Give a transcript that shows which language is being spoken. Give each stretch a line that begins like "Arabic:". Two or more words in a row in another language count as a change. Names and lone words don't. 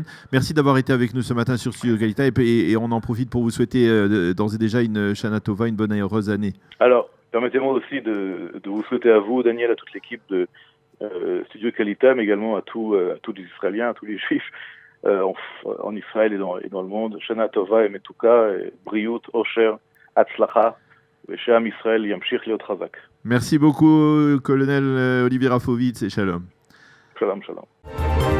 French: Merci d'avoir été avec nous ce matin sur Studio Galita. Et on en profite pour vous souhaiter d'ores et déjà une
Hebrew: שנה טובה,
French: une bonne et heureuse année. Alors, permettez-moi aussi de vous souhaiter à vous, Daniel, à toute l'équipe de Studio Galita, mais également à tous les Israéliens, à tous les Juifs en Israël et dans le monde.
Hebrew: שנה טובה ומתוקה, בריאות, אושר, הצלחה, ושעם ישראל ימשיך להיות חזק.
French: Merci beaucoup, colonel Olivier Rafovitz, et shalom.
Hebrew: שלום, שלום.